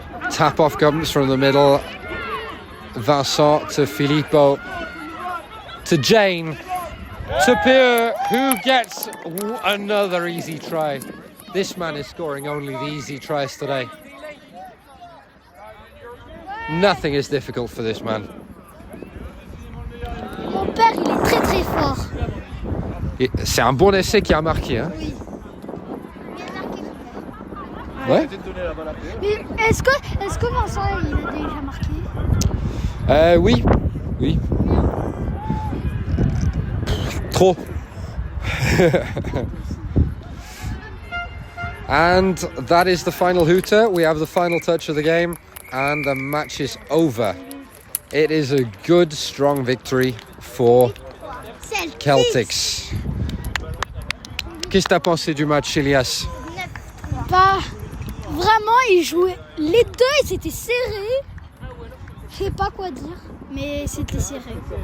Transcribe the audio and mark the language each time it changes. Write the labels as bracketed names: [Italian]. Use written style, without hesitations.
[English] Tap off comes from the middle. Vincent to Filippo. To Jane. To Pierre, who gets another easy try. This man is scoring only the easy tries today. Nothing is difficult for this man. [French] Mon père, il est très très fort. C'est un bon essai qui a marqué, hein? Oui. Il a marqué. Ouais. Mais est-ce que Vincent, il a déjà marqué? Oui. Oui. Trop. [English] And that is the final hooter. We have the final touch of the game and the match is over. It is a good, strong victory for Celtics. [French] Qu'est-ce que tu as pensé du match, Elias? Bah, vraiment, ils jouaient. Les deux, ils étaient serrés. Je sais pas quoi dire, mais c'était serré.